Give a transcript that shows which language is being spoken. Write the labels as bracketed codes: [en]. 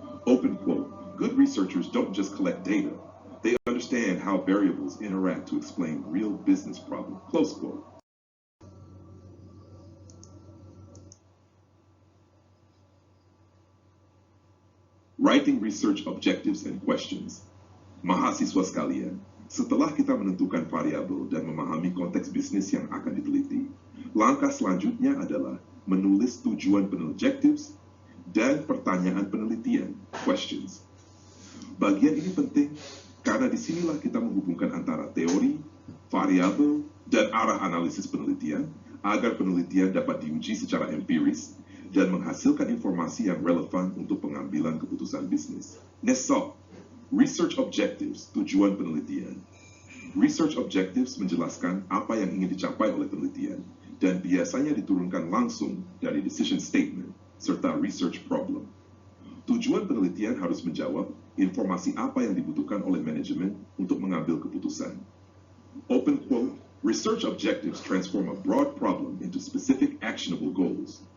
[en] Open quote, good researchers don't just collect data, they understand how variables interact to explain real business problems. Close quote. Writing research objectives and questions. [id] Mahasiswa sekalian, setelah kita menentukan variabel dan memahami konteks bisnis yang akan diteliti, langkah selanjutnya adalah menulis tujuan objectives dan pertanyaan penelitian, questions. Bagian ini penting karena disinilah kita menghubungkan antara teori, variabel, dan arah analisis penelitian agar penelitian dapat diuji secara empiris dan menghasilkan informasi yang relevan untuk pengambilan keputusan bisnis. [en] Nesok, research objectives, [id] tujuan penelitian. Research objectives menjelaskan apa yang ingin dicapai oleh penelitian dan biasanya diturunkan langsung dari decision statement serta research problem. Tujuan penelitian harus menjawab informasi apa yang dibutuhkan oleh manajemen untuk mengambil keputusan. [en] Open quote, research objectives transform a broad problem into specific actionable goals.